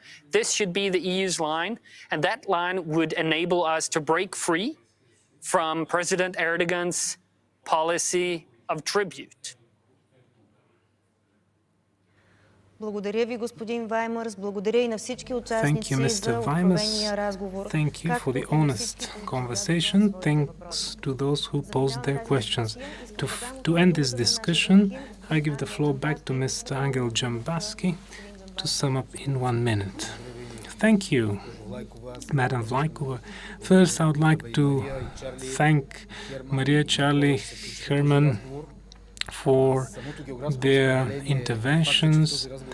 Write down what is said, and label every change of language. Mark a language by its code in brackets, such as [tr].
[en] This should be the EU's line, and that line would enable us to break free from President Erdogan's policy of tribute. [bg] Благодаря ви, господин Ваймърс. Благодаря и на всички участници за откровения разговор. [en] Thank you for the honest conversation. Thanks to those who posed their questions. To end this discussion, I give the floor back to Mr. Angel Jambaski to sum up in 1 minute. Thank you, Madam Vlaikova. First, I would like to thank Maria, Charlie, Herman for their interventions.